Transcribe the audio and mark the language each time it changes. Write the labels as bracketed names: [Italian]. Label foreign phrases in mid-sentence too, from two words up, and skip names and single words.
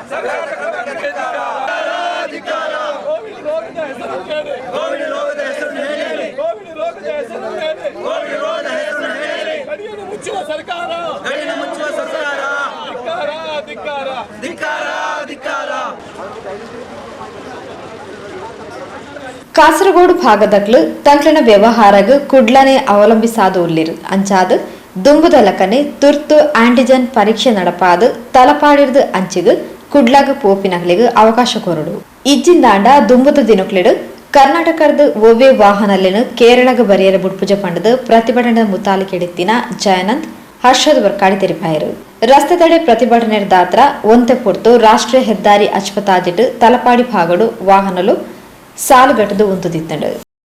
[Kannada] ಕೋವಿಡ್ ರೋಗದ ಹೆಸರು ಹೇಳಿ ಕೋವಿಡ್ ರೋಗದ ಹೆಸರು ಹೇಳಿ ಕೋವಿಡ್ ರೋಗದ ಹೆಸರು ಹೇಳಿ ಕೋವಿಡ್ ರೋಗದ ಹೆಸರು ಹೇಳಿ ಗಡಿಯನ್ನು ಮುಚ್ಚುವ ಸರ್ಕಾರ ಗಡಿಯನ್ನು ಮುಚ್ಚುವ ಸರ್ಕಾರ ಧಿಕ್ಕಾರ ಧಿಕ್ಕಾರ ಧಿಕ್ಕಾರ ಧಿಕ್ಕಾರ [Tulu] ಕಾಸರಗೋಡು ಭಾಗದಕ್ಲು ತಂಕ್ಲನ ವ್ಯವಹಾರಗ ಕುಡ್ಲನೆ ಅವಲಂಬಿಸಾದು ಉಳ್ಳಿರು ಅಂಚಾದು ದುಂಬುದಲಕನೆ ತುರ್ತು ಆಂಟಿಜನ್ ಪರೀಕ್ಷೆ ನಡಪಾದು ತಲಪಾಡಿರ್ದು ಅಂಚಿಗು ಕುಡ್ಲಾಗ ಪೋಪಿನಗ್ಲಿಗೆ ಅವಕಾಶ ಕೊರಡು ಇಜ್ಜಿಂದಾಂಡ ದುಂಬುದ ದಿನಕ್ಲಿಡು ಕರ್ನಾಟಕದ ಒವ್ವೆ ವಾಹನಲ್ಲಿನ ಕೇರಳಗ ಬರಿಯರ ಬುಡ್ಪುಜ ಪಂಡದ ಪ್ರತಿಭಟನೆ ಮುತಾಲಿಕೆಡೆತ್ತಿನ ಜಯನಂದ್ ಹರ್ಷದ್ ವರ್ಕಾಡಿ ತೆರಿಪಾಯರು ರಸ್ತೆ ತಡೆ ಪ್ರತಿಭಟನೆ ದಾತ್ರ ಒಂತೆ ಪೊರ್ತು ರಾಷ್ಟ್ರೀಯ ಹೆದ್ದಾರಿ ಅಚ್ಪತಾಜಿಟ್ಟು ತಲಪಾಡಿ ಭಾಗಡು ವಾಹನಲು ಸಾಲುಗಟ್ಟದು ಉಂತುದಿತ್ತಂಡು.